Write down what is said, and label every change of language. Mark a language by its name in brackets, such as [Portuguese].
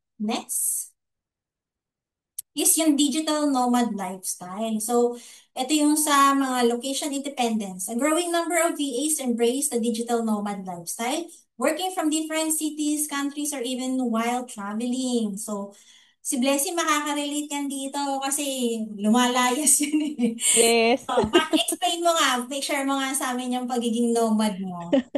[English] Next is yung digital nomad lifestyle. [Filipino] So, ito yung sa mga location independence. [English] A growing number of VAs embrace the digital nomad lifestyle, working from different cities, countries, or even while traveling. [Filipino] So, si Blessy makaka-relate yan dito kasi lumalayas yun eh. [English] Yes. [Filipino] So, explain mo nga, share mo nga sa amin yung pagiging nomad mo.